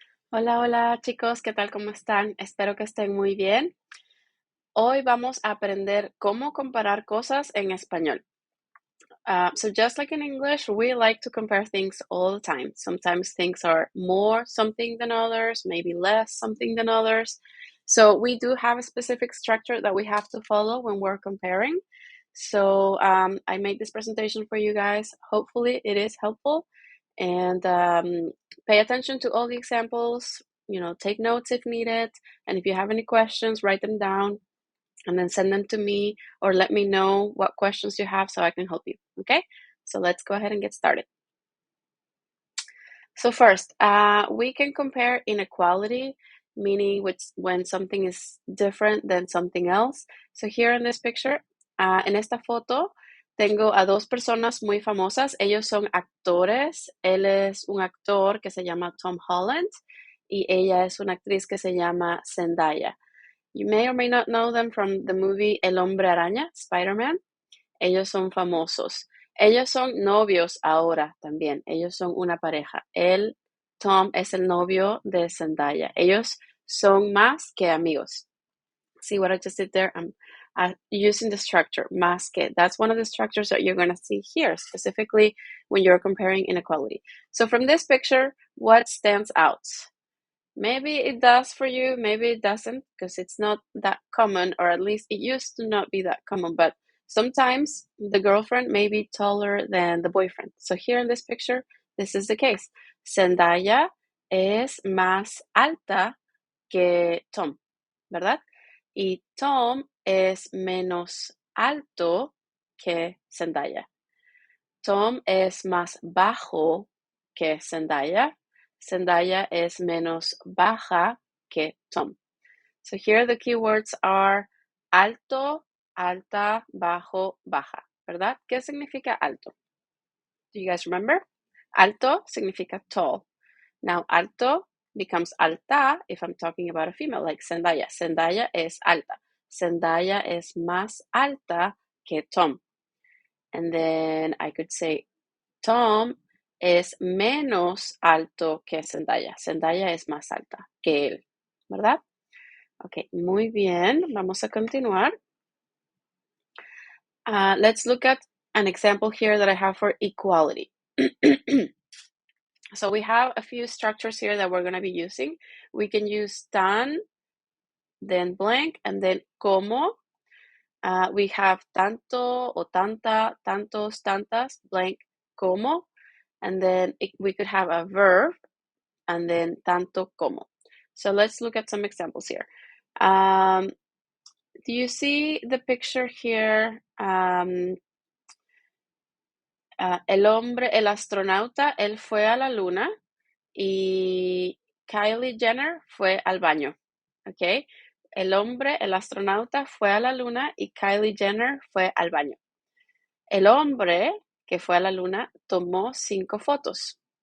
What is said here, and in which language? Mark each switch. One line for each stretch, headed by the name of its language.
Spanish: Hola, hola chicos, ¿qué tal? ¿Cómo están? Espero que estén muy bien. Hoy vamos a aprender cómo comparar cosas en español.
English: So just like in English, we like to compare things all the time. Sometimes things are more something than others, maybe less something than others. So we do have a specific structure that we have to follow when we're comparing. So I made this presentation for you guys. Hopefully it is helpful. And pay attention to all the examples, take notes if needed. And if you have any questions, write them down and then send them to me or let me know what questions you have so I can help you. Okay? So let's go ahead and get started. So first, we can compare inequality, meaning when something is different than something else. So here in this picture,
Spanish: en esta foto, tengo a dos personas muy famosas. Ellos son actores. Él es un actor que se llama Tom Holland y ella es una actriz que se llama Zendaya.
English: You may or may not know them from the movie El Hombre Araña, Spider-Man.
Spanish: Ellos son famosos. Ellos son novios ahora también. Ellos son una pareja. Tom, es el novio de Zendaya. Ellos son más que amigos.
English: See what I just did there? I'm using the structure, más que. That's one of the structures that you're going to see here, specifically when you're comparing inequality. So from this picture, what stands out? Maybe it does for you, maybe it doesn't, because it's not that common, or at least it used to not be that common, but sometimes the girlfriend may be taller than the boyfriend. So here in this picture, this is the case.
Spanish: Zendaya es más alta que Tom, ¿verdad? Y Tom es menos alto que Zendaya. Tom es más bajo que Zendaya. Zendaya es menos baja que Tom.
English: So here the keywords are alto, alta, bajo, baja, ¿verdad?
Spanish: ¿Qué significa alto?
English: Do you guys remember?
Spanish: Alto significa
English: tall. Now alto becomes alta if I'm talking about a female, like Zendaya.
Spanish: Zendaya es alta. Zendaya es más alta que Tom.
English: And then I could say Tom
Spanish: es menos alto que Zendaya. Zendaya es más alta que él, ¿verdad? Ok, muy bien. Vamos a continuar.
English: Let's look at an example here that I have for equality. So we have a few structures here that we're going to be using. We can use tan, then blank, and then como. We have tanto o tanta, tantos, tantas, blank, como. And then we could have a verb, and then tanto como. So let's look at some examples here. Do you see the picture here?
Spanish: El astronauta, él fue a la luna y Kylie Jenner fue al baño. ¿Ok? El astronauta fue a la luna y Kylie Jenner fue al baño. El hombre que fue a la luna tomó 5 fotos.